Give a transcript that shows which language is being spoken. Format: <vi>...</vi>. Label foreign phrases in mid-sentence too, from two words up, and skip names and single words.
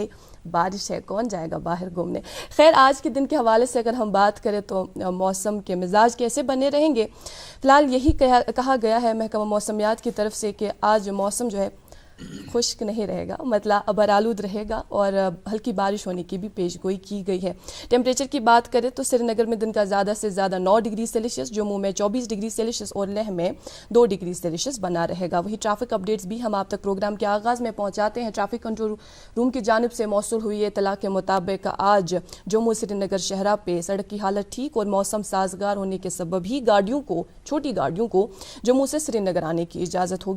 <ur>بارش ہے، کون جائے گا باہر گھومنے. خیر، آج کے دن کے حوالے سے اگر ہم بات کریں تو موسم کے مزاج کیسے بنے رہیں گے، فی الحال یہی کہا گیا ہے محکمہ موسمیات کی طرف سے کہ آج موسم جو ہے خشک نہیں رہے گا، مطلب ابرآلود رہے گا، اور ہلکی بارش ہونے کی بھی پیش گوئی کی گئی ہے. ٹیمپریچر کی بات کریں تو سری نگر میں دن کا زیادہ سے زیادہ 9</ur> <en>degree Celsius,</en> <ur>جموں میں 24</ur> <en>degree Celsius</en> <ur>اور لیہ میں 2</ur> <en>degree Celsius</en> <ur>بنا رہے گا. وہی</ur> <en>traffic updates</en> <ur>بھی ہم آپ تک پروگرام کے آغاز میں پہنچاتے ہیں.</ur> <en>traffic control room</en> <ur>کی جانب سے موصول ہوئی اطلاع کے مطابق آج جموں سری نگر شہرہ پہ سڑک کی حالت ٹھیک اور موسم سازگار ہونے کے سبب ہی چھوٹی گاڑیوں کو جموں سے سری نگر آنے کی اجازت ہوگی.</ur>